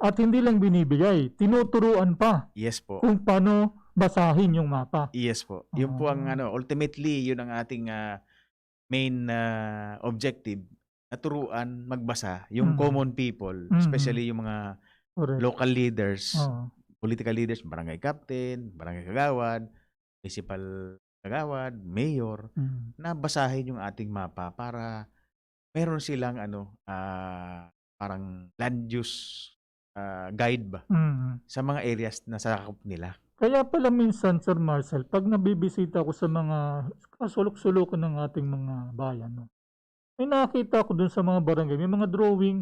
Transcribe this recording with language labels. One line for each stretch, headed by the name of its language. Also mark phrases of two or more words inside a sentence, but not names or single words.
Filipino: At hindi lang binibigay, tinuturuan pa Yes po. kung paano basahin yung mapa. Yes po. Yun po ang ultimately, yun ang ating
English: main objective,
Filipino: naturuan magbasa yung
English: common people,
Filipino: especially yung mga Correct.
English: local leaders,
Filipino: Oo.
English: political leaders,
Filipino: barangay captain, barangay kagawad, municipal kagawad, mayor, na basahin yung ating mapa para meron silang parang
English: land use guide
Filipino: ba sa mga areas na sakop nila. Kaya pala minsan, Sir Marcel, pag nabibisita ko sa mga kasulok-sulukan ng ating mga bayan, no, may nakakita ko dun sa mga barangay, may mga drawing,